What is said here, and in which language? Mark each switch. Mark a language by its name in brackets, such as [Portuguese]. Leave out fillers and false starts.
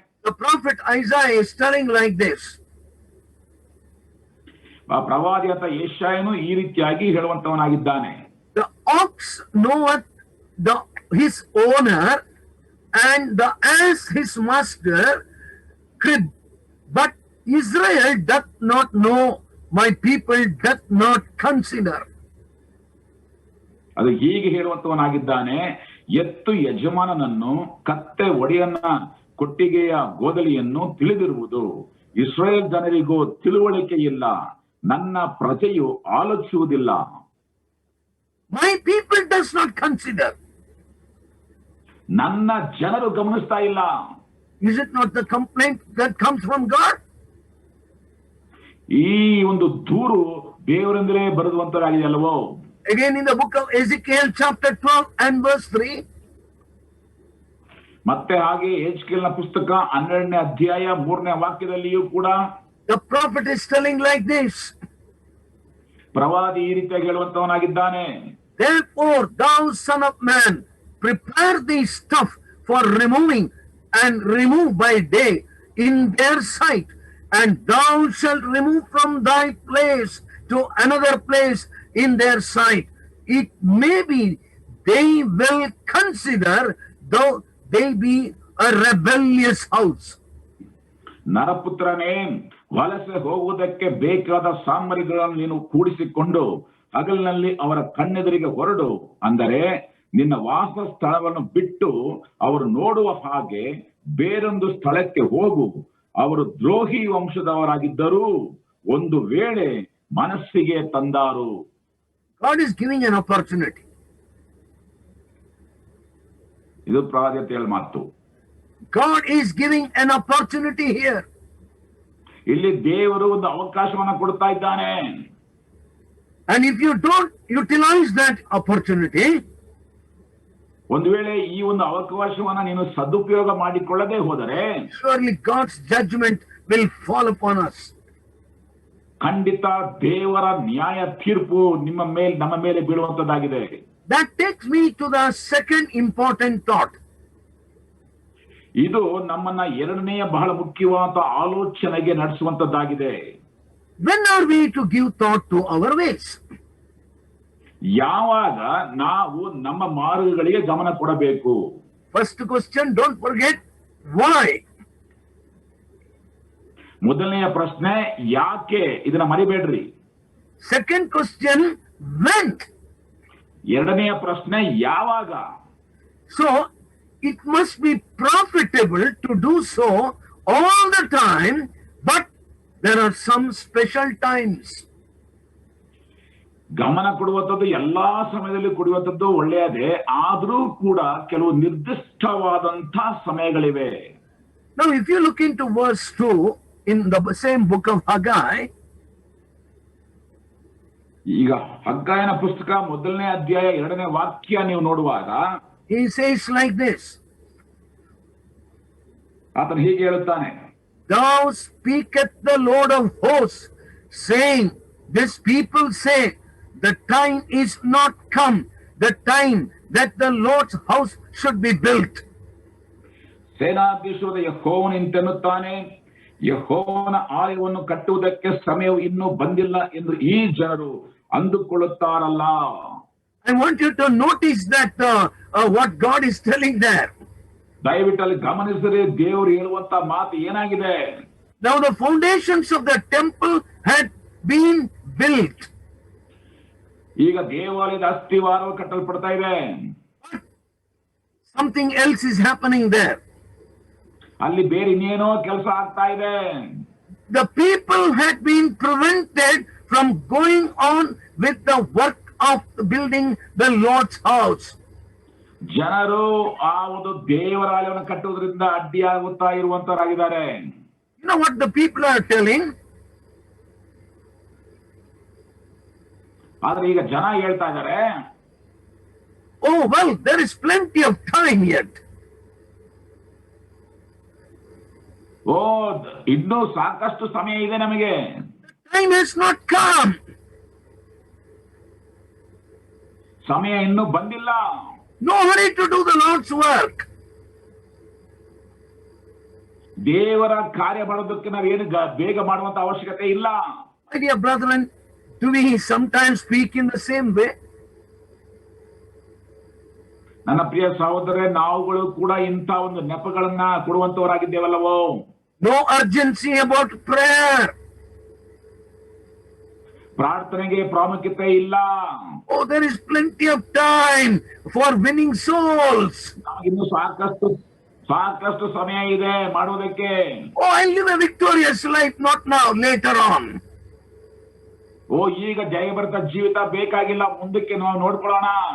[English] the prophet Isaiah is telling like this. [Kannada] ಪ್ರವಾದಿಯಾದ ಯೆಶಾಯನು ಈ ರೀತಿಯಾಗಿ ಹೇಳುವಂತವನಾಗಿದ್ದಾನೆ. [English] The ox knoweth his owner, and the ass his master crib, but Israel doth not know, my people doth not consider. [Kannada] ಅದು ಹೀಗೆ ಹೇಳುವಂತವನಾಗಿದ್ದಾನೆ, ಎತ್ತು ಯಜಮಾನನನ್ನು, ಕತ್ತೆ ಒಡೆಯನ್ನ, ಕೊಟ್ಟಿಗೆಯ ಗೋದಲಿಯನ್ನು ತಿಳಿದಿರುವುದು, ಇಸ್ರಾಯೇಲ್ ಜನರಿಗೂ ತಿಳುವಳಿಕೆ ಇಲ್ಲ, ನನ್ನ ಪ್ರಜೆಯು ಆಲೋಚಿಸುವುದಿಲ್ಲ. [English] My people does not consider. [Kannada] ನನ್ನ ಜನರು ಗಮನಿಸ್ತಾ ಇಲ್ಲ. [English] Is it not the complaint that comes from God? [Kannada] ಈ ಒಂದು ದೂರು ದೇವರಿಂದಲೇ ಬರೆದುವಂತರಾಗಿದೆ ಅಲ್ವೋ? [English] Again in the book of Ezekiel chapter 12 and verse 3. [Kannada] ಮತ್ತೆ ಹಾಗೆ ಎಜ್ಕೇಲನ ಪುಸ್ತಕ 12ನೇ ಅಧ್ಯಾಯ 3ನೇ ವಾಕ್ಯದಲ್ಲಿಯೂ ಕೂಡ [English] the prophet is telling like this. [Kannada] ಪ್ರವಾದಿ ಈ ರೀತಿಯಾಗಿ ಹೇಳುವಂತವನಾಗಿದ್ದಾನೆ, [English] therefore thou son of man, prepare thee stuff for removing, and remove by day in their sight, and thou shalt remove from thy place to another place in their sight. It may be they will consider, though they be a rebellious house. [Kannada] ನರಪುತ್ರನೇ, ವಲಸೆ ಹೋಗುವುದಕ್ಕೆ ಬೇಕಾದ ಸಾಮಗ್ರಿಗಳನ್ನು ನೀನು ಕೂಡಿಸಿಕೊಂಡು ಹಗಲಿನಲ್ಲಿ ಅವರ ಕಣ್ಣೆದುರಿಗೆ ಹೊರಡು. ಅಂದರೆ ನಿನ್ನ ವಾಸ ಸ್ಥಳವನ್ನು ಬಿಟ್ಟು ಅವರು ನೋಡುವ ಹಾಗೆ ಬೇರೊಂದು ಸ್ಥಳಕ್ಕೆ ಹೋಗು. ಅವರು ದ್ರೋಹಿ ವಂಶದವರಾಗಿದ್ದರೂ ಒಂದು ವೇಳೆ ಮನಸ್ಸಿಗೆ ತಂದಾರು. [English] God is giving an opportunity. [Kannada] ಇದು ಪ್ರವಾದಿಯ ಮಾತು. [English] God is giving an opportunity here. [Kannada] ಇಲ್ಲಿ ದೇವರು ಒಂದು ಅವಕಾಶವನ್ನ ಕೊಡ್ತಾ ಇದ್ದಾನೆ. [English] And if you don't utilize that opportunity, [Kannada] ಒಂದು ವೇಳೆ ಈ ಒಂದು ಅವಕಾಶವನ್ನ ನೀನು ಸದುಪಯೋಗ ಮಾಡಿಕೊಳ್ಳದೆ ಹೋದರೆ, [English] surely God's judgment will fall upon us. [Kannada] ಖಂಡಿತ ದೇವರ ನ್ಯಾಯ ತೀರ್ಪು ನಮ್ಮ ಮೇಲೆ ಬೀಳುವಂತದ್ದಾಗಿದೆ. [English] That takes me to the second important thought. [Kannada] ಇದು ನಮ್ಮನ್ನ ಎರಡನೆಯ ಬಹಳ ಮುಖ್ಯವಾದ ಆಲೋಚನೆಗೆ ನಡೆಸುವಂತದ್ದಾಗಿದೆ. [English] When are we to give thought to our ways? [Kannada] ಯಾವಾಗ ನಾವು ನಮ್ಮ ಮಾರ್ಗಗಳಿಗೆ ಗಮನ ಕೊಡಬೇಕು? [English] First question, don't forget why. [Kannada] ಮೊದಲನೆಯ ಪ್ರಶ್ನೆ ಯಾಕೆ, ಇದನ್ನ ಮರಿಬೇಡ್ರಿ. [English] Second question, when. [Kannada] ಎರಡನೆಯ ಪ್ರಶ್ನೆ ಯಾವಾಗ. [English] So it must be profitable to do so all the time, but there are some special times. [Kannada] ಗಮನ ಕೊಡುವಂಥದ್ದು ಎಲ್ಲಾ ಸಮಯದಲ್ಲಿ ಕೊಡುವಂಥದ್ದು ಒಳ್ಳೆಯದೇ, ಆದರೂ ಕೂಡ ಕೆಲವು ನಿರ್ದಿಷ್ಟವಾದಂತಹ ಸಮಯಗಳಿವೆ. [English] Now, if you look into verse 2 in the same book of Haggai, [Kannada] ಈಗ ಹಗ್ಗಾಯನ ಪುಸ್ತಕ 1ನೇ ಅಧ್ಯಾಯ 2ನೇ ವಾಕ್ಯ ನೀವು ನೋಡುವಾಗ [English] he says like this, [Kannada] ಆತನು ಹೀಗೆ ಹೇಳುತ್ತಾನೆ, [English] Thou speaketh the Lord of hosts, saying, This people say, the time is not come, the time that the Lord's house should be built. [Kannada] ಸೇನಾಧೀಶ್ವರ ಯೆಹೋವನು ಇಂತೆನ್ನುತ್ತಾನೆ, ಯೆಹೋವನ ಆಲಯವನ್ನು ಕಟ್ಟುವುದಕ್ಕೆ ಸಮಯವು ಇನ್ನೂ ಬಂದಿಲ್ಲ ಎಂದು ಈ ಜನರು ಅಂದುಕೊಳ್ಳುತ್ತಾರಲ್ಲ. [English] I want you to notice that what God is telling there. [Kannada] ದಯವಿಟ್ಟು ಅಲ್ಲಿ ಗಮನಿಸಿದರೆ ದೇವರು ಹೇಳುವಂತ ಮಾತು ಏನಾಗಿದೆ. [English] Now the foundations of the temple had been built. [Kannada] ಈಗ ದೇವಾಲಯದ ಅಸ್ಥಿವಾರವು ಕಟ್ಟಲ್ಪಡ್ತಾ ಇದೆ. [English] Something else is happening there. [Kannada] ಅಲ್ಲಿ ಬೇರೆ ಇನ್ನೇನೋ ಕೆಲಸ ಆಗ್ತಾ ಇದೆ. [English] The people had been prevented from going on with the work of building the Lord's house. [Kannada] ಜನರು ಆ ಒಂದು ದೇವರಾಲಯವನ್ನು ಕಟ್ಟುವುದರಿಂದ ಅಡ್ಡಿಯಾಗುತ್ತಾ ಇರುವಂತವರಾಗಿದ್ದಾರೆ. [English] You know what the people are telling? [Kannada] ಆದ್ರೆ ಈಗ ಜನ ಹೇಳ್ತಾ ಇದ್ದಾರೆ, [English] Oh, well, there is plenty of time yet. [Kannada] ಓ, ಇನ್ನೂ ಸಾಕಷ್ಟು ಸಮಯ ಇದೆ ನಮಗೆ. [English] Time has not come. [Kannada] ಸಮಯ ಇನ್ನೂ ಬಂದಿಲ್ಲ. [English] No hurry to do the Lord's work. [Kannada] ದೇವರ ಕಾರ್ಯ ಮಾಡೋದಕ್ಕೆ ನಾವೇನು ಬೇಗ ಮಾಡುವಂತ ಅವಶ್ಯಕತೆ ಇಲ್ಲ. [English] My dear brethren, do we sometimes speak in the same way? [Kannada] ನನ್ನ ಪ್ರಿಯ ಸಹೋದರರೇ, ನಾವುಗಳು ಕೂಡ ಇಂಥ ಒಂದು ನೆಪಗಳನ್ನ ಕೊಡುವಂತವರಾಗಿದ್ದೇವಲ್ಲವೋ? [English] No urgency about prayer. [Kannada] ಪ್ರಾರ್ಥನೆಗೆ ಪ್ರಾಮುಖ್ಯತೆ ಇಲ್ಲ. [English] Oh, there is plenty of time for winning souls. [Kannada] ಇನ್ನು ಸಾಕಷ್ಟು ಸಮಯ ಇದೆ ಮಾಡುವುದಕ್ಕೆ. [English] Oh, I'll live a victorious life, not now, later on. [Kannada] ಓ, ಈಗ ಜಯಭರಿತ ಜೀವಿತ ಬೇಕಾಗಿಲ್ಲ, ಮುಂದಕ್ಕೆ ನಾವು ನೋಡ್ಕೊಳ್ಳೋಣ.